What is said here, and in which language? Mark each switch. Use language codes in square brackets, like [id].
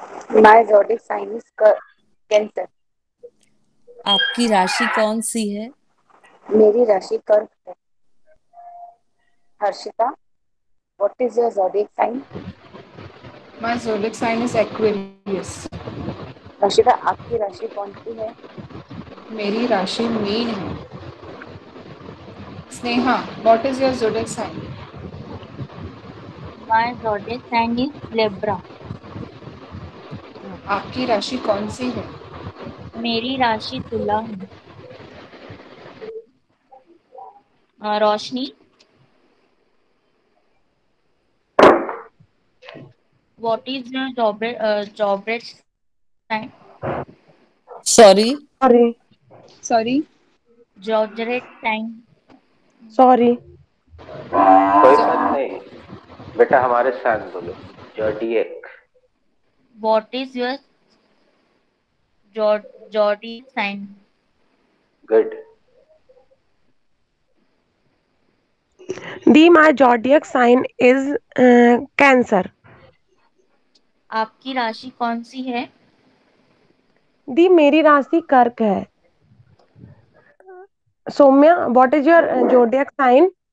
[en] My zodiac sign is Cancer. [hi] आपकी राशि कौन सी है? मेरी राशि कर्क है। [en] Harshita, what is your zodiac sign? My zodiac sign is Aquarius. [hi] Harshita, आपकी राशि कौन सी है? मेरी राशि मीन है। [en] Sneha, what is your zodiac sign? My zodiac sign is Libra. [hi] आपकी राशि कौन सी है? मेरी राशि तुला है। [en] Roshni, what is your zodiac sign? Sorry. Zodiac sign. Sorry. [hi] कोई बात नहीं बेटा, हमारे साथ बोलो, जॉडिएक। [en] What is your zodiac sign? Good. The my zodiac sign is cancer. [hi] आपकी राशि कौन सी है? दी मेरी राशि कर्क है। [en] Saumya, what is your zodiac sign?